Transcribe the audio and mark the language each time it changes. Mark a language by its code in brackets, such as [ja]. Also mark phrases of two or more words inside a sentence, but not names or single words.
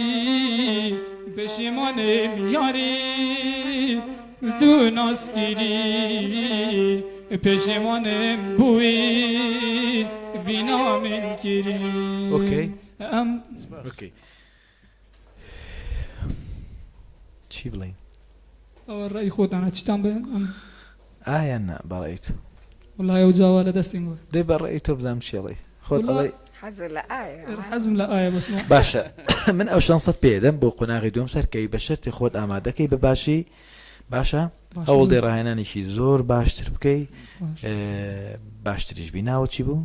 [sdh] پشیمانم یاری تو ناسکری پشیمانم بوی وینا من کری [en] okay okay [ckb] چی بڵین ئەوە ڕێی خۆتانە چیتان بێن ئایان نا بەڕێیت وڵای ئەو جاوا لە دەستین گۆر دەی بەڕێی تۆ بزانم چێڵێ خۆت ئەڵێ حەزر لە ئایا حەزم لە ئایا بەسمە باشە من ئەو شانست پێدەم بۆ قۆناغی دوم سەرکەی بە شەرتی خۆت ئامادەکەی بە باشی باشە ئەوڵ دەی ڕاهێنانێکی زۆر باشتر بکەی باشتریش بی ناوە چی بوو